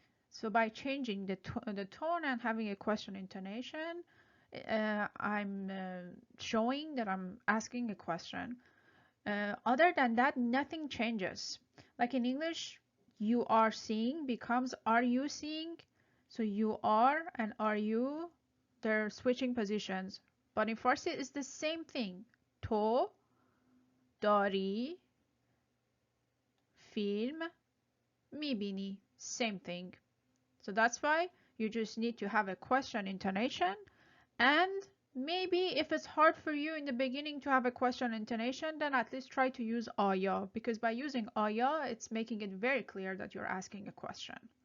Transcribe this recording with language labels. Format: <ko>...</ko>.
<en>So by changing the tone and having a question intonation, I'm showing that I'm asking a question. Other than that, nothing changes. Like in English, you are seeing becomes are you seeing? So you are and are you, they're switching positions. But in Farsi, it's the same thing.</en> <fa>To داری فیلم میبینی.</fa> <en>Same thing. So that's why you just need to have a question intonation, and maybe if it's hard for you in the beginning to have a question intonation, then at least try to use آیا, because by using آیا, it's making it very clear that you're asking a question.</en>